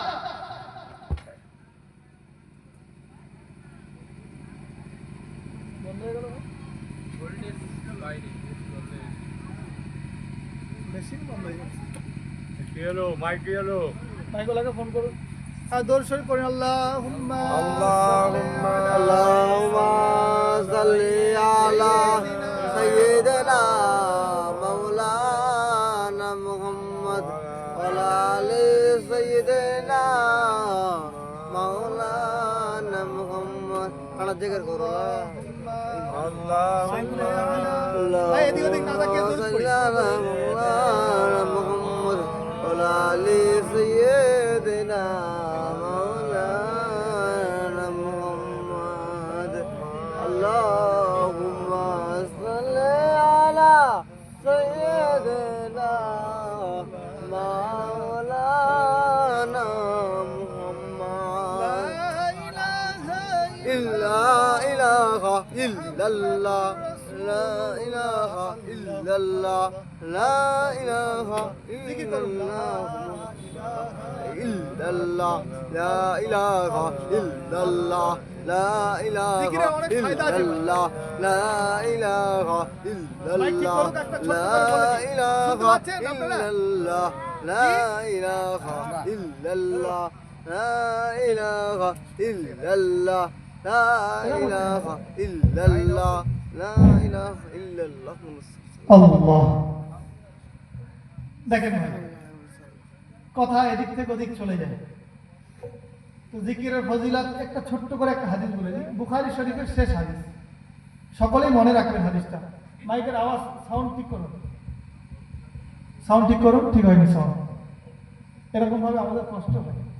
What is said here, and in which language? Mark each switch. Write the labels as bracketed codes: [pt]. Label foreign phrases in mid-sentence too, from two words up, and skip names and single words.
[bn] বন্ধ হয়ে গেল মেশিন, বন্ধ হয়ে গেছে। কি হলো? মাইক কি হলো? মাইকওয়ালাকে ফোন করুন। আর দরুদ শরীফ পড়ুন। আল্লাহুম্মা [ar] صل على سيدنا مولانا محمد و آل سيدنا مولانا محمد. [bn] কানা জিকির করো। [ar] আল্লাহুম্মা [bn] ভাই এদিকে ওদিক না তাকিয়ে দরুদ পড়ি। [ar] مولانا محمد و آل سيدنا مولانا محمد. اللهم صل على سيدنا مولانا محمد. لا إله إلا الله لا إله إلا إلا الله لا إله [bn] জিকির করুন। [ar] إلا الله لا إله إلا الله لا إله [bn] জিকিরে অনেক ফায়দা আছে। [ar] إلا الله لا إله [bn] মাইক ঠিক [ar] illallah, [bn] করুক, একটা ছোট্ট [ar] la [bn] করে বলে দিই। শুনতে [ar] ilaha [bn] পাচ্ছেন আপনারা? [ar] إلا الله لا إله إلا الله لا إله إلا الله لا إله إلا الله لا إله إلا الله. [bn] আল্লাহ। দেখেন ভাই, কথা এদিক থেকে ওদিক চলে যায়। তো জিকিরের ফজিলত একটা ছোট্ট করে একটা হাদিস বলে দিই, বুখারী শরীফের শেষ হাদিস, সকলেই মনে রাখবেন হাদিসটা। মাইকের আওয়াজ, সাউন্ড ঠিক করুন, সাউন্ড ঠিক করুন, ঠিক হয়নি সাউন্ড, এরকম ভাবে আমাদের কষ্ট হয়।